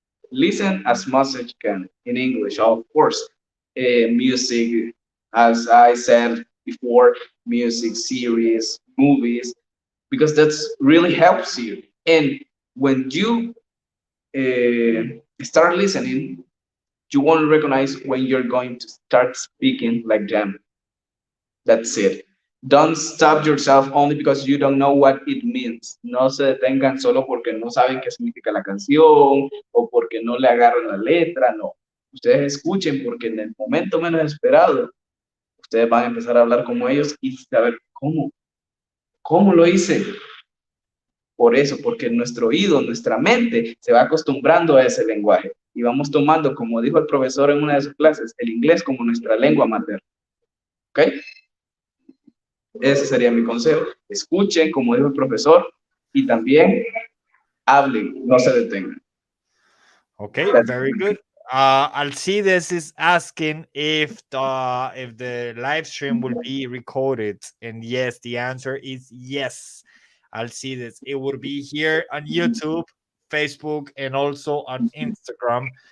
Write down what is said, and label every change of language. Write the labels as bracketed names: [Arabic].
[English] Listen as much as you can in English, of course. Music, as I said before, music, series, movies, because that's really helps you. And when you start listening, you won't recognize when you're going to start speaking like them. That's it. Don't stop yourself only because you don't know what it means. [Spanish] No se detengan solo porque no saben qué significa la canción o porque no le agarran la letra, no. Ustedes escuchen porque en el momento menos esperado, ustedes van a empezar a hablar como ellos y saber cómo lo hice. Por eso, porque nuestro oído, nuestra mente se va acostumbrando a ese lenguaje y vamos tomando, como dijo el profesor en una de sus clases, el inglés como nuestra lengua materna. ¿Ok? Ese sería mi consejo. Escuchen, como dijo el profesor, y también hablen, no se detengan. [English] Okay, That's very good. Alcides is asking if the live stream will be recorded, and yes, the answer is yes. Alcides, it will be here on YouTube, Facebook, and also on Instagram.